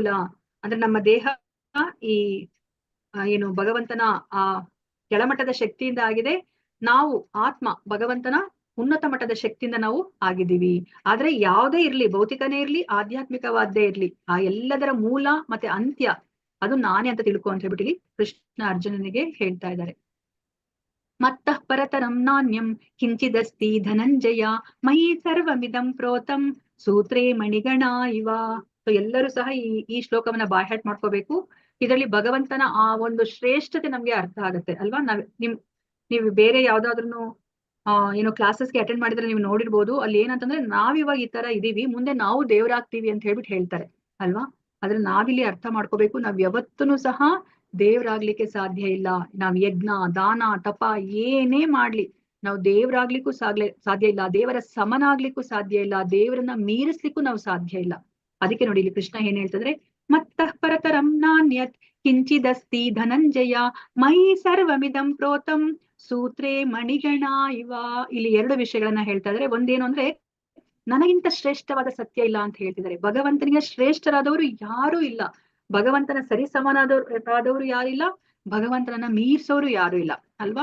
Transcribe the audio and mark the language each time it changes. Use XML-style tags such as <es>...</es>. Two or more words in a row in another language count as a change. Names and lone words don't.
<kn>ಅಂದ್ರೆ ನಮ್ಮ ದೇಹ ಈ ಏನು ಭಗವಂತನ ಆ ಕೆಳಮಟ್ಟದ ಶಕ್ತಿಯಿಂದ ಆಗಿದೆ, ನಾವು ಆತ್ಮ ಭಗವಂತನ ಉನ್ನತ ಮಟ್ಟದ ಶಕ್ತಿಯಿಂದ ನಾವು ಆಗಿದ್ದೀವಿ. ಆದ್ರೆ ಯಾವುದೇ ಇರ್ಲಿ, ಭೌತಿಕನೇ ಇರ್ಲಿ, ಆಧ್ಯಾತ್ಮಿಕವಾದ್ದೇ ಇರ್ಲಿ, ಆ ಎಲ್ಲದರ ಮೂಲ ಮತ್ತೆ ಅಂತ್ಯ ಅದು ನಾನೇ ಅಂತ ತಿಳ್ಕೊ ಅಂತ ಹೇಳ್ಬಿಟ್ಟು ಕೃಷ್ಣ ಅರ್ಜುನನಿಗೆ ಹೇಳ್ತಾ ಇದ್ದಾರೆ.</kn> <sa>ಮತ್ತಃ ಪರತರಂ ನಾಣ್ಯಂ ಕಿಂಚಿದಸ್ತಿ ಧನಂಜಯ ಮಯಿ ಸರ್ವಮಿದಂ ಪ್ರೋತಂ ಸೂತ್ರೇ ಮಣಿಗಣ ಇವ.</sa> <kn>ಎಲ್ಲರೂ ಸಹ ಈ ಶ್ಲೋಕವನ್ನ ಬಾಯ್ಹಾಟ್ ಮಾಡ್ಕೋಬೇಕು. ಇದರಲ್ಲಿ ಭಗವಂತನ ಆ ಒಂದು ಶ್ರೇಷ್ಠತೆ ನಮ್ಗೆ ಅರ್ಥ ಆಗುತ್ತೆ ಅಲ್ವಾ. ನೀವು ಬೇರೆ ಯಾವ್ದಾದ್ರು ಏನೋ</kn> <en>classesge attend</en> <kn>ಮಾಡಿದ್ರೆ ನೀವು ನೋಡಿರ್ಬೋದು, ಅಲ್ಲಿ ಏನಂತಂದ್ರೆ ನಾವಿವಾಗ ಈ ತರ ಇದೀವಿ, ಮುಂದೆ ನಾವು ದೇವ್ರಾಗ್ತೀವಿ ಅಂತ ಹೇಳ್ಬಿಟ್ಟು ಹೇಳ್ತಾರೆ ಅಲ್ವಾ. ಆದ್ರೆ ನಾವಿಲ್ಲಿ ಅರ್ಥ ಮಾಡ್ಕೋಬೇಕು, ನಾವ್ ಯಾವತ್ತೂ ಸಹ ದೇವ್ರಾಗ್ಲಿಕ್ಕೆ ಸಾಧ್ಯ ಇಲ್ಲ. ನಾವ್ ಯಜ್ಞ ದಾನ ತಪ ಏನೇ ಮಾಡ್ಲಿ ನಾವು ದೇವ್ರಾಗ್ಲಿಕ್ಕೂ ಸಾಧ್ಯ ಇಲ್ಲ, ದೇವರ ಸಮನಾಗ್ಲಿಕ್ಕೂ ಸಾಧ್ಯ ಇಲ್ಲ, ದೇವರನ್ನ ಮೀರಿಸ್ಲಿಕ್ಕೂ ನಾವು ಸಾಧ್ಯ ಇಲ್ಲ. ಅದಕ್ಕೆ ನೋಡಿ ಇಲ್ಲಿ ಕೃಷ್ಣ ಏನ್ ಹೇಳ್ತಂದ್ರೆ,</kn> <sa>ಮತ್ತಃ ಪರತರಂ ನಾನ್ಯತ್ ಕಿಂಚಿದಸ್ತಿ ಧನಂಜಯ ಮಯಿ ಸರ್ವಮಿದಂ ಪ್ರೋತಂ ಸೂತ್ರೇ ಮಣಿಗಣ ಇವ.</sa> <kn>ಇಲ್ಲಿ ಎರಡು ವಿಷಯಗಳನ್ನ ಹೇಳ್ತಾ ಇದ್ರೆ, ಒಂದೇನು ಅಂದ್ರೆ ನನಗಿಂತ ಶ್ರೇಷ್ಠವಾದ ಸತ್ಯ ಇಲ್ಲ ಅಂತ ಹೇಳ್ತಿದ್ದಾರೆ. ಭಗವಂತನಿಗೆ ಶ್ರೇಷ್ಠರಾದವರು ಯಾರೂ ಇಲ್ಲ, ಭಗವಂತನ ಸರಿ ಸಮಾನರಾದವರು ಯಾರಿಲ್ಲ, ಭಗವಂತನನ್ನ ಮೀರ್ಸೋರು ಯಾರು ಇಲ್ಲ ಅಲ್ವಾ.</kn>